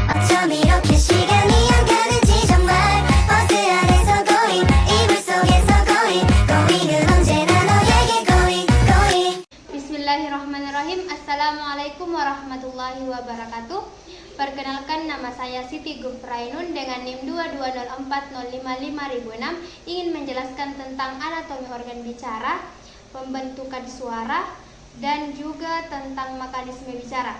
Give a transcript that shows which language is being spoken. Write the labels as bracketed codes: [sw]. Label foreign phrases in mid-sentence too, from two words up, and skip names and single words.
[ko] 좀 이렇게 시간이 안 가는지 정말 버스 안에서 going 이불 속에서 going은 언제나 너에게 going. [ar] بسم الله الرحمن الرحيم. السلام عليكم ورحمة الله وبركاته. [id] Perkenalkan, nama saya Siti Gufrainun dengan NIM 2204055.006 ingin menjelaskan tentang anatomi organ bicara, pembentukan suara, dan juga tentang mekanisme bicara.